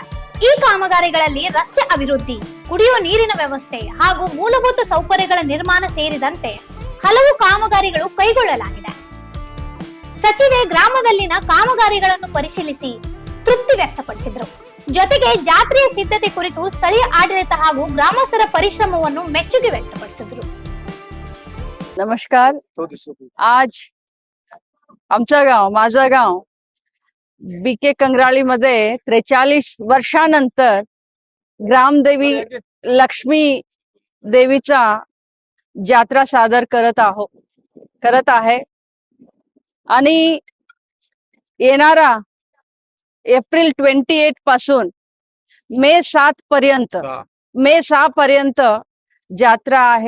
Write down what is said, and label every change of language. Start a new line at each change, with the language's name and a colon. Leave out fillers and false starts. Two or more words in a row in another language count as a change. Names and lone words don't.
Kannada: ಈ ಕಾಮಗಾರಿಗಳಲ್ಲಿ ರಸ್ತೆ ಅಭಿವೃದ್ಧಿ, ಕುಡಿಯುವ ನೀರಿನ ವ್ಯವಸ್ಥೆ ಹಾಗೂ ಮೂಲಭೂತ ಸೌಕರ್ಯಗಳ ನಿರ್ಮಾಣ ಸೇರಿದಂತೆ ಹಲವು ಕಾಮಗಾರಿಗಳು ಕೈಗೊಳ್ಳಲಾಗಿದೆ. ಸಚಿವೆ ಗ್ರಾಮದಲ್ಲಿನ ಕಾಮಗಾರಿಗಳನ್ನು ಪರಿಶೀಲಿಸಿ ತೃಪ್ತಿ ವ್ಯಕ್ತಪಡಿಸಿದರು. ಜೊತೆಗೆ ಜಾತ್ರೆಯ ಸಿದ್ಧತೆ ಕುರಿತು ಸ್ಥಳೀಯ ಆಡಳಿತ ಹಾಗೂ ಗ್ರಾಮಸ್ಥರ ಪರಿಶ್ರಮವನ್ನು ಮೆಚ್ಚುಗೆ व्यक्तಪಡಿಸಿದರು.
Marathi: नमस्कार. आज आमचं गाव, माझं गाव बीके कंग्राळी मध्ये 43 वर्षानंतर ग्रामदेवी लक्ष्मी देवीचा जात्रा सादर करत आहे आणि येणारा एप्रिल 28 पासून मे 6 पर्यंत जात्रा आहे.